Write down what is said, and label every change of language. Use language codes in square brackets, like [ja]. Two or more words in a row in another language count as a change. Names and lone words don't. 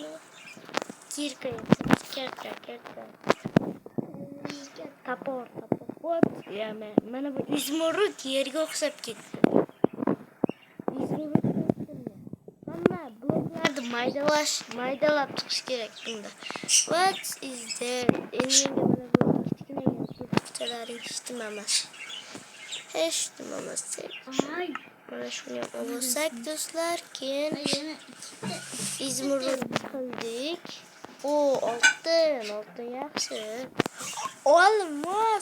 [uz] Kirka. Tapor. What? Mana bu izmurud yerga o'xshab ketdi. Hamma bloklarni maydalab chiqish kerak bunda. [en] What is that? [uz] Endi mana bu kichkina eshitmamas. Mana shuni olsak do'stlar, keyin izmurud qildik. Oltin yaxshi. Olmos.